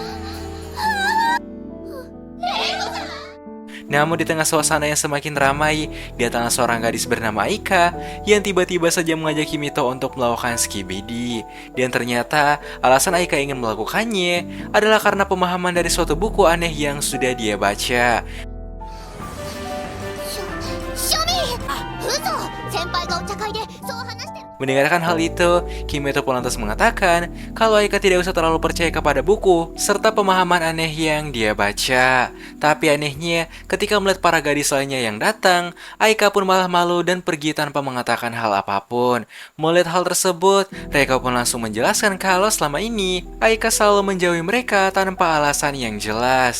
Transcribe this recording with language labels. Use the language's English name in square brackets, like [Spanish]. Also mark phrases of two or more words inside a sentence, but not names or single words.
[Indonesian] Namun di tengah suasana yang semakin ramai, datanglah seorang gadis bernama Aika yang tiba-tiba saja mengajak Kimito untuk melakukan skibidi. Dan ternyata alasan Aika ingin melakukannya adalah karena pemahaman dari suatu buku aneh yang sudah dia baca. [Japanese] 庶民嘘先輩がお茶会でそう話してる [Indonesian] Mendengarkan hal itu, Kimito pun lantas mengatakan kalau Aika tidak usah terlalu percaya kepada buku serta pemahaman aneh yang dia baca. Tapi anehnya, ketika melihat para gadis lainnya yang datang, Aika pun malah malu dan pergi tanpa mengatakan hal apapun. Melihat hal tersebut, Reiko pun langsung menjelaskan kalau selama ini Aika selalu menjauhi mereka tanpa alasan yang jelas.